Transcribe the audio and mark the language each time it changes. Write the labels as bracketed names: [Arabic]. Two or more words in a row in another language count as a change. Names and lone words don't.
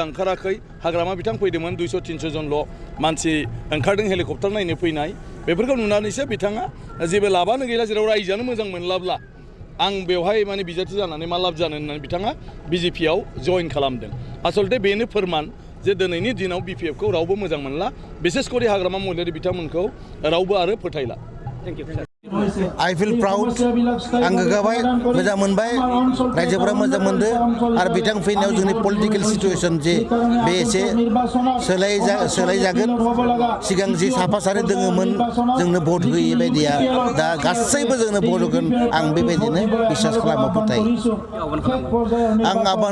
[Bodo] ओंखाराखै हाग्रामा बिथां फैदोंमोन 200-300 जनल' मानसि ओंखारदों हेलिकप्टार नायनो फैनाय बेफोरखौ नुनानैसो बिथाङा जेबो लाबानो गैला जेराव रायजोआनो मोजां मोनलाब्ला आं बेवहाय माने बिजाथि जानानै मा लाब जानो होननानै बिथाङा BJPआव जइन खालामदों आसलते बेनो फोरमान जे दिनैनि दिनाव BPFखौ रावबो मोजां मोनला बिसेस करि हाग्रामा महिलारि बिथांमोनखौ रावबो आरो फोथायला [English] thank you I feel proud [Bodo] आं गोग्गाबाय मोजां मोनबाय रायजोफोरा मोजां मोनदों आरो बिथां फैनायाव जोंनि [English] political situation [Bodo] जे बे एसे सोलायजागोन सिगां जि साफा सानै दोङोमोन जोंनो भट होयै बायदिया दा गासैबो जोंनो भट होगोन आं बेबायदिनो बिसास खालामो फोथायो आं आह्वान